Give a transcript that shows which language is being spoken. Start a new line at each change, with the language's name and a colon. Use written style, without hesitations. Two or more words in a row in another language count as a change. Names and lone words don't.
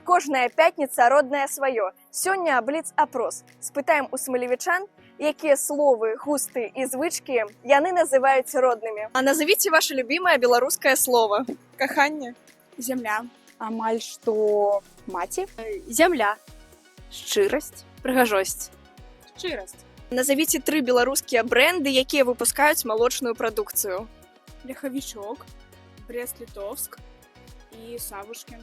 Russian: Кожная пятница родное свое.
Belarusian: Сёння бліц-апрос. Спытаем у смалевічан, якія словы, густы і звычкі яны называюць роднымі.
Russian: А назовите ваше любимое белорусское слово.
Belarusian: Каханне. Зямля. Амаль што маці.
Russian: Земля.
Belarusian: Шчырасць, прыгажосць. Шчырасць. Назовите 3 беларускія бренды, якія выпускаюць малочную прадукцыю. Ляхавічок. Брест-Литовск. І Савушкін.